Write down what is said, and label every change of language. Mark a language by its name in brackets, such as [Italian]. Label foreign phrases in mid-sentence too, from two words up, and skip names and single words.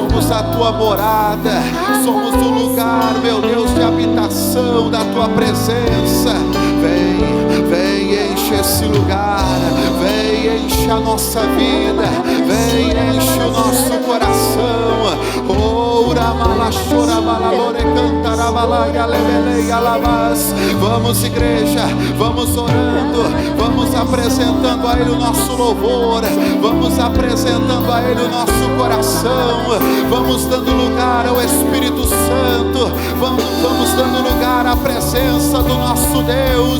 [Portuguese] somos a tua morada, somos o lugar, meu Deus, de habitação da tua presença. Vem, vem, enche esse lugar, vem, enche a nossa vida, vem, enche o nosso coração. Ora, malachora, balalore, cantará, balaia, lebeleia, lavas. Vamos, igreja, vamos orando, vamos apresentando a Ele o nosso louvor, vamos apresentando a Ele o nosso coração, vamos dando lugar ao Espírito Santo, vamos dando lugar à presença do nosso Deus.